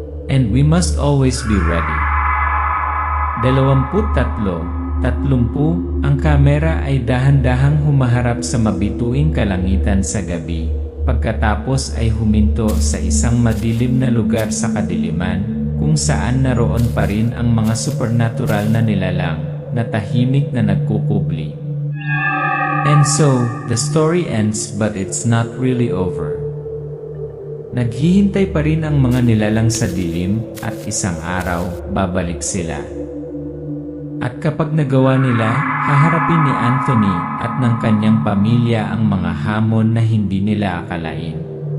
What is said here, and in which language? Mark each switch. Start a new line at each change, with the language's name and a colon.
English: And we must always be ready.
Filipino: 23:30 ang kamera ay dahan-dahang humaharap sa mabituing kalangitan sa gabi, pagkatapos ay huminto sa isang madilim na lugar sa kadiliman, kung saan naroon pa rin ang mga supernatural na nilalang, na tahimik na nagkukubli.
English: And so, the story ends but it's not really over.
Filipino: Naghihintay pa rin ang mga nilalang sa dilim, at isang araw, babalik sila. At kapag nagawa nila, haharapin ni Anthony at ng kanyang pamilya ang mga hamon na hindi nila akalain.